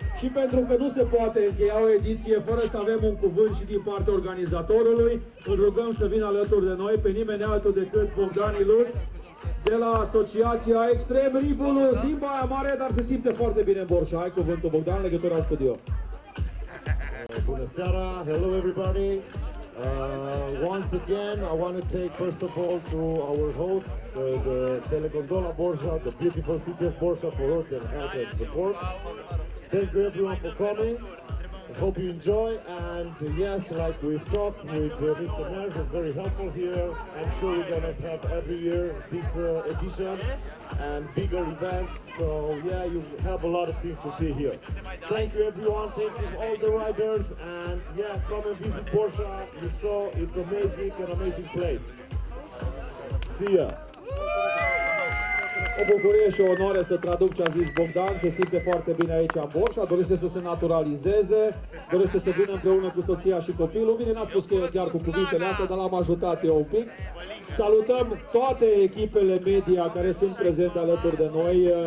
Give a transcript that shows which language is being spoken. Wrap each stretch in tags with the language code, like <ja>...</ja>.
<ro>Și pentru că nu se poate încheia o ediție fără să avem un cuvânt și din partea organizatorului, îl rugăm să vină alături de noi pe nimeni altul decât Bogdan Iluț, de la Asociația Extrem Rivulus din Baia Mare, dar se simte foarte bine în Borșa. Hai cuvântul, Bogdan, legătura studio. Bună seara,</ro> <en>hello everybody. Once again, I want to take first of all to our host, the Telegondola Borșa, the beautiful city of Borșa, for all their help and support. Thank you everyone for coming. I hope you enjoy, and yes, like we've talked with Mr. Merz, is very helpful here. I'm sure we're gonna have every year this edition and bigger events. So yeah, you have a lot of things to see here. Thank you everyone, thank you all the riders, and yeah, come and visit Borșa. You saw it's amazing, an amazing place. See ya.</en> <ro>O bucurie și o onoare să traduc ce a zis Bogdan, se simte foarte bine aici în Borșa, dorește să se naturalizeze, dorește să vină împreună cu soția și copilul. Bine, n-a spus că e chiar cu cuvintele astea, dar l-am ajutat eu un pic. Salutăm toate echipele media care sunt prezente alături de noi.</ro>